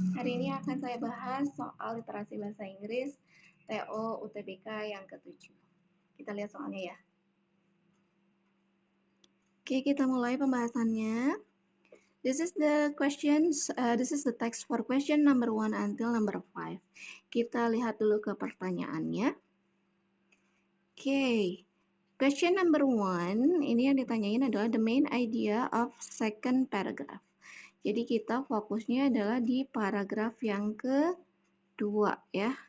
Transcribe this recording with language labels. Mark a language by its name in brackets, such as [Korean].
[Indonesian] Hari ini akan saya bahas soal literasi bahasa Inggris TO UTBK yang ke-7. Kita lihat soalnya ya. Oke, kita mulai pembahasannya. [English] This is the text for question number 1 until number 5. [Indonesian] Kita lihat dulu ke pertanyaannya. Oke. [English] Question number 1, [Indonesian] ini yang ditanyain adalah [English] the main idea of second paragraph. [Indonesian] Jadi kita fokusnya adalah di paragraf yang kedua ya.